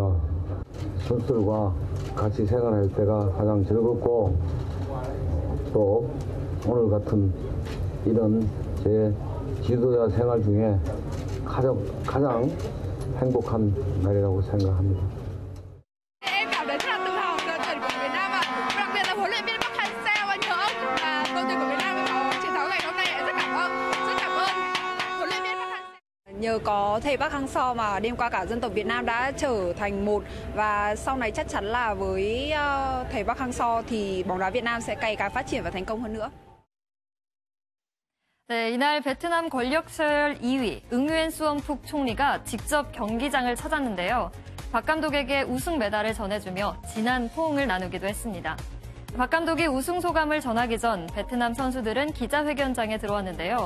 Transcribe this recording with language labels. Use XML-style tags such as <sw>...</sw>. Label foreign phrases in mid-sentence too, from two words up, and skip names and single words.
<ko>선수들과 같이 생활할 때가 가장 즐겁고 또 오늘 같은 이런 제 지도자 생활 중에 가장 행복한 날이라고 생각합니다.</ko> <vi>Em cảm thấy rất là tự hào về đội tuyển của Việt Nam ạ. Đặc biệt là huấn luyện viên Park Hang-seo và nhờ ông mà đội tuyển của Việt Nam có chiến thắng ngày hôm nay. Rất cảm ơn huấn luyện viên Park Hang-seo. Nhờ có thầy Park Hang-seo mà đêm qua cả dân tộc Việt Nam đã trở thành một, và sau này chắc chắn là với thầy Park Hang-seo thì bóng đá Việt Nam sẽ ngày càng phát triển và thành công hơn nữa.</vi> <ko>네, 이날 베트남 권력서열 2위 응유엔 수엄푹 총리가 직접 경기장을 찾았는데요. 박 감독에게 우승 메달을 전해주며 진한 포옹을 나누기도 했습니다. 박 감독이 우승 소감을 전하기 전 베트남 선수들은 기자회견장에 들어왔는데요.</ko>